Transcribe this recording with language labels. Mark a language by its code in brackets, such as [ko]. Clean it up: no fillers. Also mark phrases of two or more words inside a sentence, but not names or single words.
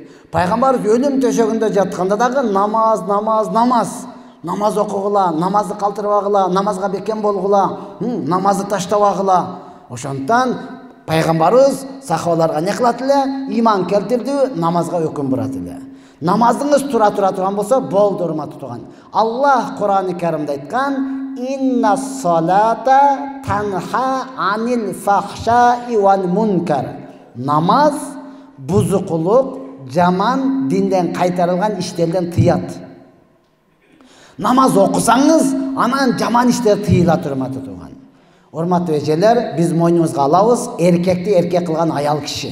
[ky] Пайгамбарыбыз өлүм төшөгүндө жатканда дагы намаз окугула, намазды калтырбагыла, намазга бекем болгула, намазды таштабагыла. Ошондон пайгамбарыбыз сахабаларга не кылат эле? Иман келтирди, намазга өкүм бурат эле. Намазыңыз тура турган болсо, болду урматтуу туган. Аллах Кур'ан-ы Каримде айткан: [ar] "إن الصلاة تنهى عن الفحشاء والمنكر." [ky] Намаз бузукулук, жаман, динден кайтарылган иштерден тыят. Намаз окусаңыз, анан жаман иштер тыйыла урматтуу туган. Урматтуу эжелер, биз мойнубузга алабыз, эркекти эркек кылган аял киши.